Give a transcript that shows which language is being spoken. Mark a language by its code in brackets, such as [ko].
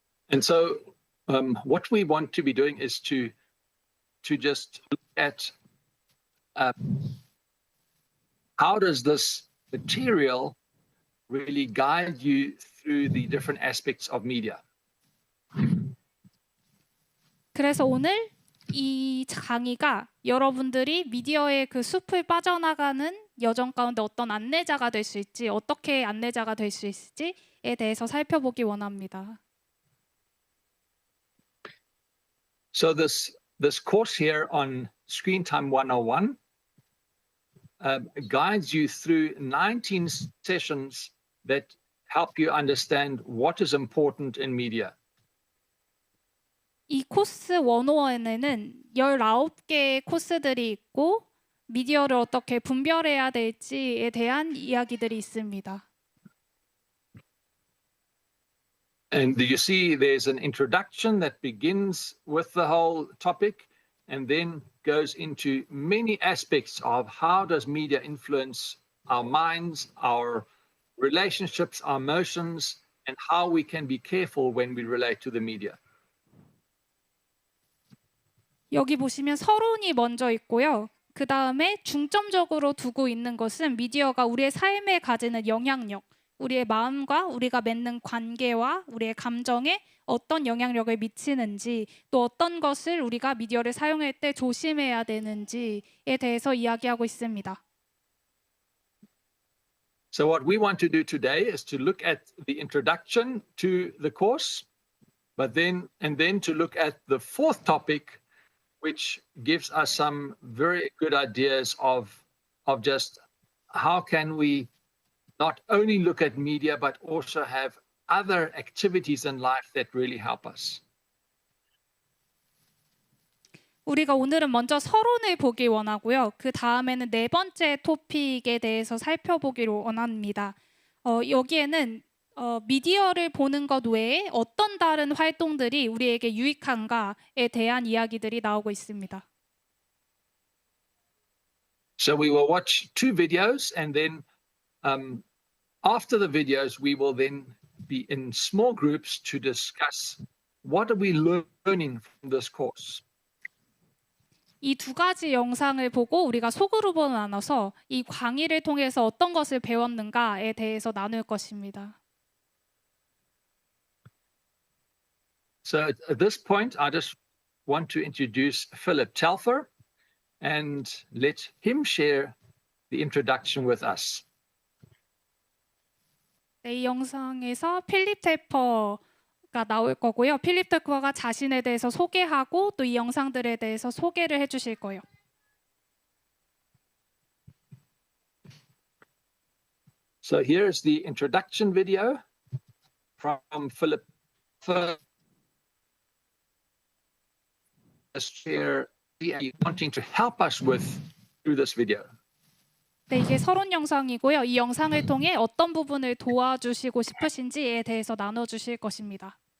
[en] And so what we want to be doing is to just look at how does this material really guide you through the different aspects of media. [ko] 그래서 오늘 이 강의가 여러분들이 미디어의 그 숲을 빠져나가는 여정 가운데 어떤 안내자가 될 수 있지, 어떻게 안내자가 될 수 있을지에 대해서 살펴보기 원합니다. [en] So this course here on Screen Time 101 guides you through 19 sessions that help you understand what is important in media. [ko] 이 코스 101에는 19개의 코스들이 있고 미디어를 어떻게 분별해야 될지에 대한 이야기들이 있습니다. [en] And you see there's an introduction that begins with the whole topic and then goes into many aspects of how does media influence our minds, our relationships, our emotions, and how we can be careful when we relate to the media. [ko] 여기 보시면 서론이 먼저 있고요. 그 다음에 중점적으로 두고 있는 것은 미디어가 우리의 삶에 가지는 영향력, 우리의 마음과 우리가 맺는 관계와 우리의 감정에 어떤 영향력을 미치는지, 또 어떤 것을 우리가 미디어를 사용할 때 조심해야 되는지에 대해서 이야기하고 있습니다. [en] So what we want to do today is to look at the introduction to the course, then to look at the fourth topic, which gives us some very good ideas of just how can we not only look at media, but also have other activities in life that really help us. [ko] 우리가 오늘은 먼저 서론을 보기 원하고요. 그 다음에는 네 번째 토픽에 대해서 살펴보기로 원합니다. 여기에는 미디어를 보는 것 외에 어떤 다른 활동들이 우리에게 유익한가에 대한 이야기들이 나오고 있습니다. [en] So we will watch two videos, and then after the videos, we will then be in small groups to discuss what are we learning from this course. [ko] 이 두 가지 영상을 보고 우리가 소그룹으로 나눠서 이 강의를 통해서 어떤 것을 배웠는가에 대해서 나눌 것입니다. [en] So at this point, I just want to introduce Philip Telfer and let him share the introduction with us. [ko] 네, 이 영상에서 필립 텔퍼가 나올 거고요. 필립 텔퍼가 자신에 대해서 소개하고 또 이 영상들에 대해서 소개를 해주실 거예요. [en] So here's the introduction video from Philip Telfer. Share wanting to help us with through this video. [ko] 네, 이게 서론 영상이고요. 이 영상을 통해 어떤 부분을 도와주시고 싶으신지에 대해서 나눠주실 것입니다.